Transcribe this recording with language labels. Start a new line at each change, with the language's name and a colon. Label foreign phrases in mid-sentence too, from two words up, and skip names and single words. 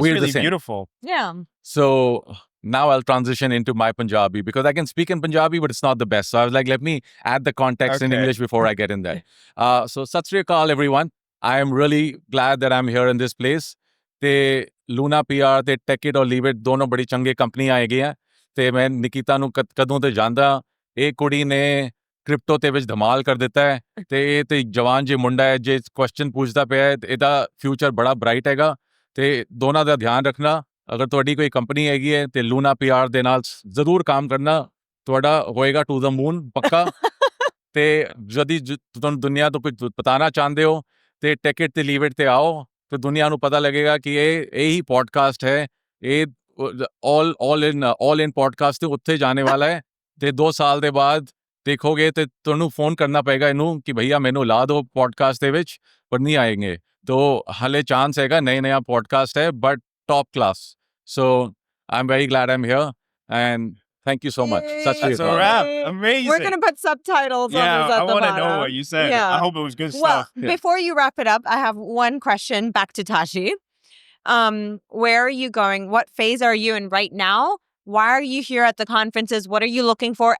English: we're really the same. beautiful. Yeah. So now I'll transition into my Punjabi because I can speak in Punjabi, but it's not the best. So I was like, let me add the context in Okay. English before I get in there. So
Punjabi: ਸਤਿ ਸ੍ਰੀ ਅਕਾਲ,
English: everyone. I am really glad that I'm here in this place.
Punjabi: ਤੇ Luna PR ਤੇ Take It or Leave It ਦੋਨੋਂ ਬੜੀ ਚੰਗੇ ਕੰਪਨੀਆਂ ਹੈਗੀਆਂ ਤੇ ਮੈਂ ਨਿਕਿਤਾ ਨੂੰ ਕਦੋਂ ਤੇ ਜਾਂਦਾ ਇਹ ਕੁੜੀ ਨੇ ਕ੍ਰਿਪਟੋ ਤੇ ਵਿੱਚ ਧਮਾਲ ਕਰ ਦਿੱਤਾ ਹੈ ਤੇ ਇਹ ਤੇ ਜਵਾਨ ਜੇ ਮੁੰਡਾ ਹੈ ਜੇ ਕੁਐਸਚਨ ਪੁੱਛਦਾ ਪਿਆ ਹੈ ਤੇ ਇਹਦਾ ਫਿਊਚਰ ਬੜਾ ਬ੍ਰਾਈਟ ਹੈਗਾ ਤੇ ਦੋਨਾਂ ਦਾ ਧਿਆਨ ਰੱਖਣਾ ਅਗਰ ਤੁਹਾਡੀ ਕੋਈ ਕੰਪਨੀ ਹੈਗੀ ਹੈ ਤੇ Luna PR ਦੇ ਨਾਲ ਜ਼ਰੂਰ ਕੰਮ ਕਰਨਾ ਤੁਹਾਡਾ ਹੋਏਗਾ
English: to the moon
Punjabi: ਪੱਕਾ ਤੇ ਜਦੀ ਤੁਹਾਨੂੰ ਦੁਨੀਆ ਤੋਂ ਕੁਝ ਪਤਾਣਾ ਚਾਹੁੰਦੇ ਹੋ ਤੇ Take It ਤੇ Leave It ਤੇ ਆਓ ਤੇ ਦੁਨੀਆ ਨੂੰ ਪਤਾ ਲੱਗੇਗਾ ਕਿ ਇਹ ਹੀ ਪੋਡਕਾਸਟ ਹੈ ਇਹ all in podcast ਤੇ ਉੱਥੇ ਜਾਣੇ ਵਾਲਾ ਹੈ ਤੇ 2 ਸਾਲ ਦੇ ਬਾਅਦ ਦੇਖੋਗੇ ਤੇ ਤੁਹਾਨੂੰ ਫੋਨ ਕਰਨਾ ਪਏਗਾ ਇਹਨੂੰ ਕਿ ਭਈਆ ਮੈਨੂੰ ਲਾ ਦਿਓ ਪੋਡਕਾਸਟ ਦੇ ਵਿੱਚ ਪਰ ਨਹੀਂ ਆਏंगे तो ਹਲੇ ਚਾਂਸ ਹੈਗਾ ਨया ਪੋਡਕਾਸਟ ਹੈ
English: but top class so I'm very glad I'm here and thank you so much
Punjabi: ਸਤਿ ਸ਼੍ਰੀ
English: That's a
Punjabi: ਅਕਾਲ
English: wrap. Yay. Amazing. We're gonna put subtitles on Yeah, this I at the want to bottom. know what you said. Yeah. I hope it was good Well, stuff. Yeah. before you wrap it up, I have one question back to Tashi. Where are you going? What phase are you in right now? Why are you here at the conferences? What are you looking for?